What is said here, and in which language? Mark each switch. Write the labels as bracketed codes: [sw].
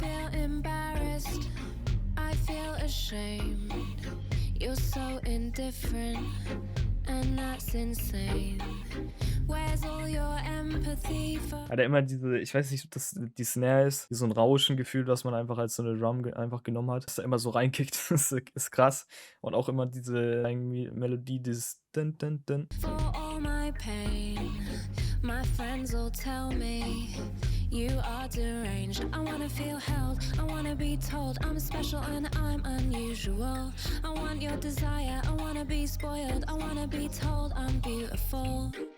[en] feel embarrassed, I feel ashamed. You're so indifferent, and that's insane. Where's all your empathy for? [de] Hat er immer diese, ich weiß nicht, ob das die Snare ist, so ein Rauschengefühl, was man einfach als so eine Drum einfach genommen hat, dass er immer so reinkickt, das ist krass. Und auch immer diese Melodie, dieses Dun, Dun, Dun. [en] For all my pain, my friends all tell me you are deranged. I wanna feel held, I wanna be told I'm special and I'm unusual. I want your desire, I wanna be spoiled, I wanna be told I'm beautiful.